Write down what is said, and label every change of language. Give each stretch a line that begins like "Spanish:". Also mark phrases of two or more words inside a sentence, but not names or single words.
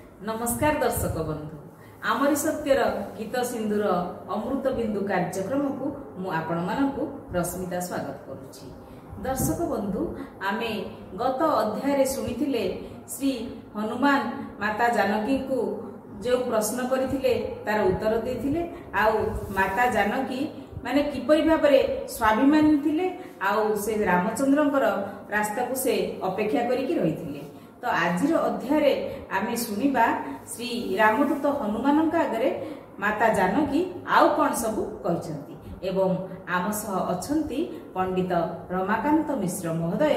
Odia: ନମସ୍କାର ଦର୍ଶକ ବନ୍ଧୁ ଆମରି ସତ୍ୟର ଗୀତ ସିନ୍ଧୁର ଅମୃତ ବିନ୍ଦୁ କାର୍ଯ୍ୟକ୍ରମ କୁ ମୁଁ ଆପଣ ମାନଙ୍କୁ ରଶ୍ମିତା ସ୍ୱାଗତ କରୁଛି। ଦର୍ଶକ ବନ୍ଧୁ ଆମେ ଗତ ଅଧ୍ୟାୟ ରେ ଶୁଣିଥିଲେ ଶ୍ରୀ ହନୁମାନ ମାତା ଜାନକୀ କୁ ଯୋ ପ୍ରଶ୍ନ କରିଥିଲେ ତାର ଉତ୍ତର ଦେଇଥିଲେ ଆଉ ମାତା ଜାନକୀ ମାନେ କିପରି ଭାବରେ ସ୍ୱାଭିମାନୀ ଥିଲେ ଆଉ ସେ ରାମଚନ୍ଦ୍ରଙ୍କର ରାସ୍ତା କୁ ସେ ଅପେକ୍ଷା କରିକି ରହିଥିଲେ। ତ ଆଜିର ଅଧ୍ୟାୟ ଆମେ ଶୁଣିବା ଶ୍ରୀ ରାମଦୂତ ହନୁମାନ ଆଗେ ମାତା ଜାନକୀ ଆଉ କଉଣ ସବୁ କହନ୍ତେ ଏବଂ ଆମ ସହ ଅଛନ୍ତି ପଣ୍ଡିତ ରମାକାନ୍ତ ମିଶ୍ର ମହୋଦୟ।